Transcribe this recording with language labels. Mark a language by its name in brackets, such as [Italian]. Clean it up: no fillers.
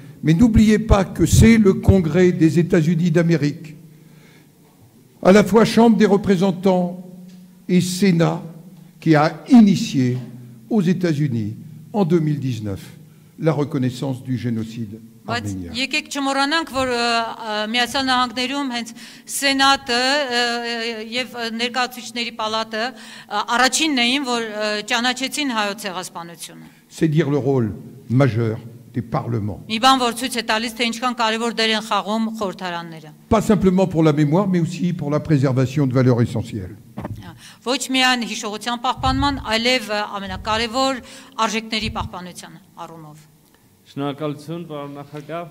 [French] Mais n'oubliez pas que c'est le Congrès des États-Unis d'Amérique, à la fois Chambre des représentants et Sénat, qui a initié aux États-Unis en 2019 la reconnaissance du génocide. [Armenian] Եկեք չմոռանանք, որ Միացյալ Նահանգներում հենց Սենատը եւ ներկայացուցիչների պալատը առաջինն էին, որ ճանաչեցին հայոց ցեղասպանությունը. [French] C'est dire le rôle majeur des parlements. [Armenian] Մի բան որ ցույց է տալիս, թե ինչքան կարևոր դեր են խաղում խորհրդարանները. [French] Pas simplement pour la mémoire, mais aussi pour la préservation de valeurs essentielles. [Armenian] Ոչ միայն հիշողության պահպանման, այլև ամենակարևոր արժեքների պահպանության առումով. Շնորհակալություն, պարոն նախագահ։